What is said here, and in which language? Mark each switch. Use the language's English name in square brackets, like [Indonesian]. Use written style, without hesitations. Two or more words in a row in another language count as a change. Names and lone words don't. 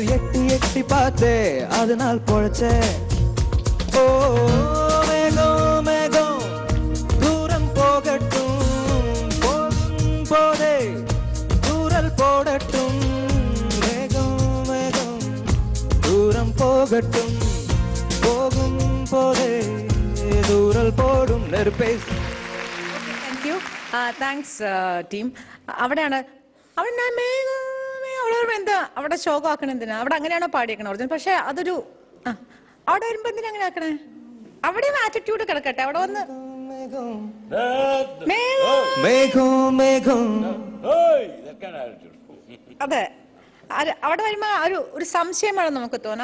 [Tamil] எட்டி எட்டி பார்த்தே அதனால் பொழைச்சே ஓ மேகம் மேகம் தூரம் போகட்டும் போகும் போதே தூரல் போடட்டும் மேகம் மேகம் தூரம் போகட்டும் போகும் போதே தூரல் போடும் நெருப்பே. [English] thank you, thanks team. [Malayalam] അവിടെയാണ് അവിടെ എന്താ അവിടെ ശോകമാക്കണ എന്തിനാ? അവിടെ അങ്ങനെയാണോ പാടിയേക്കണ ഒറിജിനൽ? പക്ഷെ അതൊരു അവിടെ വരുമ്പോ എന്തിനാ അങ്ങനെ ആക്കണേ? അവിടെ ആറ്റിറ്റ്യൂഡ് കിടക്കട്ടെ. അവിടെ വന്ന് അതെ, അവിടെ വരുമ്പോ ഒരു സംശയമാണ് നമുക്ക് തോന്നുന്നത്.